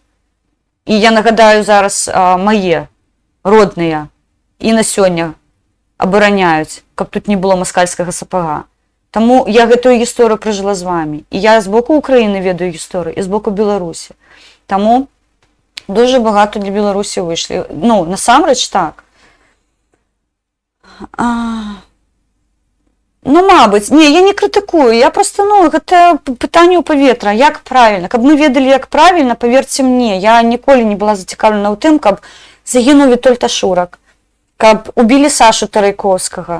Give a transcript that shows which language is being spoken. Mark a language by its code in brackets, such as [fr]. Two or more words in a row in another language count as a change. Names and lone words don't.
[be] І я нагадаю зараз мае родныя і на сёння абараняюць, каб тут не было маскальскага сапага. Таму я гэтую гісторыю пражыла з вамі. І я з боку Украіны ведаю гісторыю, і з боку Беларусі. Таму [uk] дуже багато [be] для Беларусі выйшлі. Ну, насамрэч так. Ну, мабыць, не, я не крытыкую, я проста, ну, гэта пытанне ў паветра, як правільна. Каб мы ведалі, як правільна, паверце мне, я ніколі не была зацікаўлена ў тым, каб загінуў Вітольд Ашурак, каб убілі Сашу Тарайкоўскага.